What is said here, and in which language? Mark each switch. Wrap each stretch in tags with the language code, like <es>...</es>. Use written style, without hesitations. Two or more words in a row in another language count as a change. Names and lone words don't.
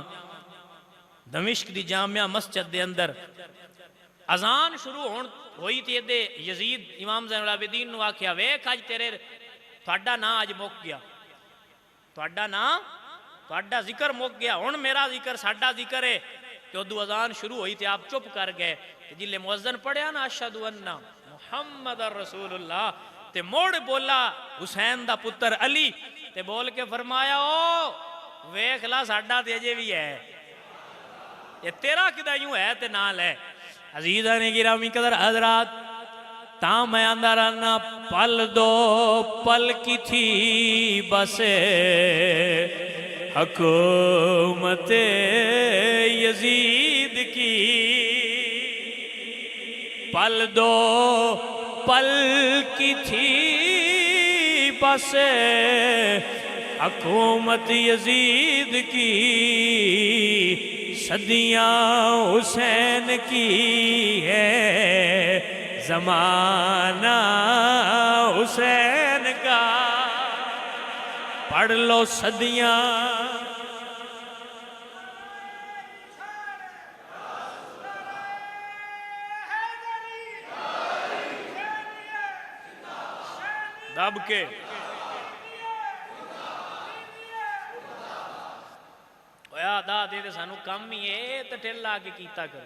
<pa>دمشق دی جامع مسجد دے اندر اذان شروع ہوئی تو یہ یزید امام زین العابدین نوں آکھیا ویکھ اج تیرے تہاڈا ناں اج مک گیا، تہاڈا ناں تہاڈا ذکر مک گیا، ہݨ میرا ذکر ساڈا ذکر ہے. تو اودوں اذان شروع ہوئی تو آپ چپ کر گئے۔ جدے مؤذن پڑھیا نا</pa> <ar>أشهد أن محمد رسول الله</ar> <pa>تے موڑ بولا حسین دا پتر علی تے بول کے فرمایا او ویکھ لا ساڈا تے اجے بھی ہے، یہ تیرا کدا یوں ہے تے نا لے.</pa> <ur>عزیزانِ گرامی قدر حضرات، تا میں آندا رہنا پل دو پل کی تھی بس حکومت یزید کی, پل دو پل کی تھی بس حکومت یزید کی، صدیاں حسین کی ہے زمانہ حسین کا، پڑھ لو صدیاں.</ur> <pa>دب کے دا دے دے سانوں کم ہی ہے تو ڈھل لا کے کیتا کر.</pa>